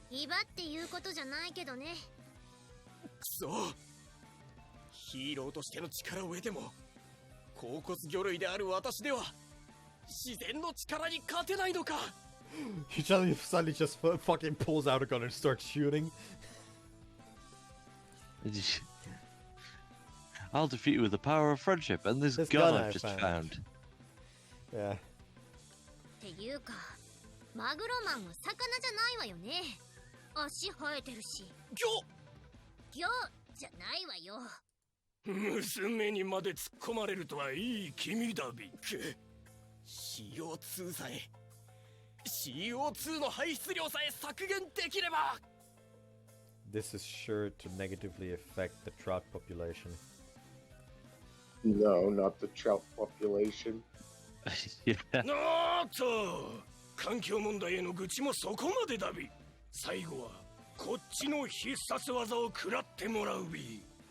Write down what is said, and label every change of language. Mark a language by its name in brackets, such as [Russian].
[Japanese] 威張って言うことじゃないけどね。くそヒーローとしての力を得ても甲骨魚類である私では自然の力に勝てないのか。 [English] He suddenly just fucking pulls out a gun and starts shooting. I'll defeat you with the power of friendship and this gun I've just found. Yeah. [Japanese] っていうかマグロマンは魚じゃないわよね。足生えてるし。魚じゃないわよ。娘にまで突っ込まれるとはいい君だビッ。 CO2 さえ CO2 の排出量さえ削減できれば。 [English] This is sure to negatively affect the trout population. No, not the trout population. Yeah. [Japanese] おっと環境問題への愚痴もそこまでだビ。最後はこっちの必殺技を食らってもらうビ。